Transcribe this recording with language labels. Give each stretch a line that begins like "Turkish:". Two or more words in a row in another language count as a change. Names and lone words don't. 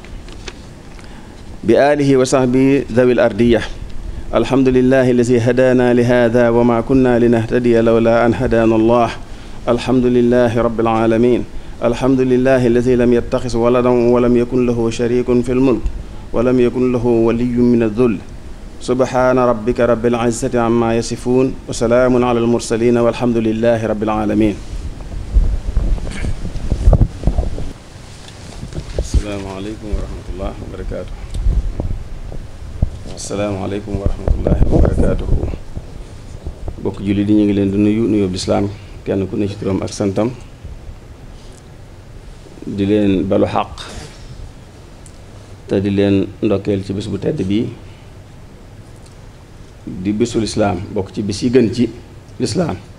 Arabic: بآله وصحبه ذوي الأردية الحمد لله الذي هدانا لهذا وما كنا لنهتدي لولا أن هدانا الله الحمد لله رب العالمين الحمد لله الذي لم يتخذ ولدا ولم يكن له شريك في الملك ولم يكن له ولي من الذل سبحان ربك رب العزة عما يصفون وسلام على المرسلين والحمد لله رب العالمين. السلام عليكم ورحمة الله وبركاته. السلام عليكم ورحمة الله وبركاته.
Wolof: bokk julli di ñu ngi leen di nuyu nuyoo lislaam kenn ku ne ci turam ak santam di leen balu xaq te di leen ndokkeel ci bis bu tedd bii di bisu lislaam bokk ci bis yi gën ci lislaam